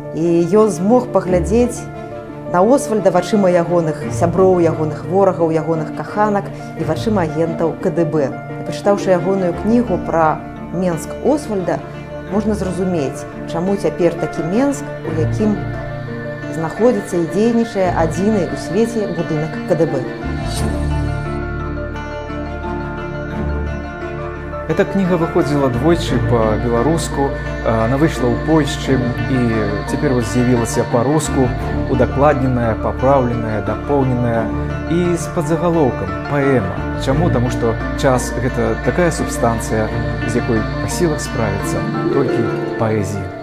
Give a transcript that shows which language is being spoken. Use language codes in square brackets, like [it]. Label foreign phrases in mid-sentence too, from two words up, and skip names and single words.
[be] І ён змог паглядзець на Освальда вачыма ягоных сяброў, ягоных ворагаў, ягоных каханак і вачыма агентаў КДБ. І пачытаўшы ягоную кнігу пра Менск Освальда, можна зразумець, чаму цяпер такі Менск, у якім знаходзіцца і дзейнічае адзіны ў свеце будынак КДБ. [ru] Эта книга выходила [be] двойчы по-беларуску, [ru] она вышла [be] ў Польшчы і цяпер з'явілася па-руску, удакладненая, папраўленая, дапоўненая і з падзагалоўкам паэма. Чаму? Таму што час – гэта такая субстанцыя, з якой па сілах справіцца толькі паэзія.